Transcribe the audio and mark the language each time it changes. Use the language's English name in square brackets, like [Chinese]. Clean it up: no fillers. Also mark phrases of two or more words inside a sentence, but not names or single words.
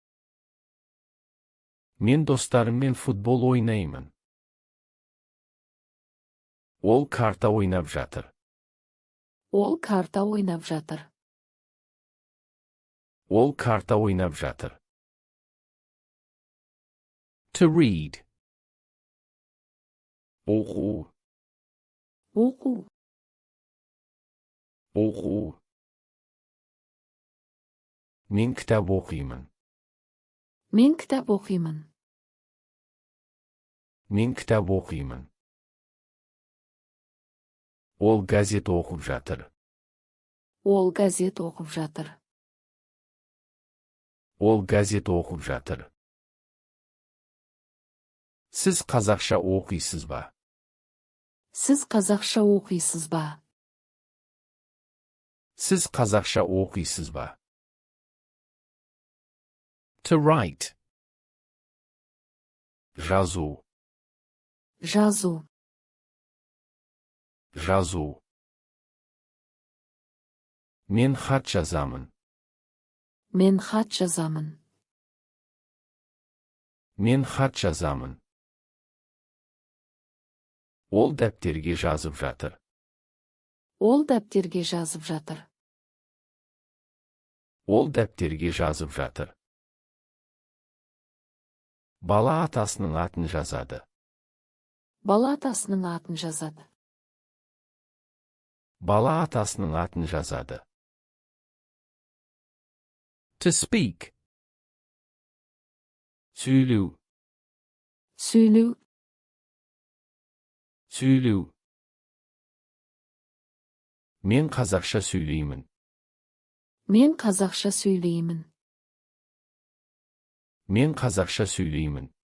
[Kazakh] Мен достарыммен футбол ойнаймын. Ол карта ойнап жатыр. Ol karta oynap жатыр. Ол карта ойнап жатыр. [English] To read. [Kazakh] Оқу. Оқу, Оқу. Мен кітап оқимын. men kitap оқимын. Мен кітап оқимын. Ол газет оқып жатыр. Ol gazet оқып жатыр. Ол газет оқып жатыр. Сіз қазақша оқисыз ба? Siz қазақша оқисыз ба? Сіз қазақша оқисыз ба? [English] To write. [Kazakh] Жазу. Жазу, Жазу. Мен хат жазамын. men xat жазамын. Мен хат жазамын. Ол дәптерге жазып жатыр. Ol дәптерге жазып жатыр. Ол дәптерге жазып жатыр. Бала атасының атын жазады. Бала атасының атын жазады. Бала атасының атын жазады. [English] To speak. [Kazakh] Сөйлеу. Сөйлеу, Сөйлеу. Мен қазақша сөйлеймін. мен қазақша сөйлеймін. Мен қазақша сөйлеймін.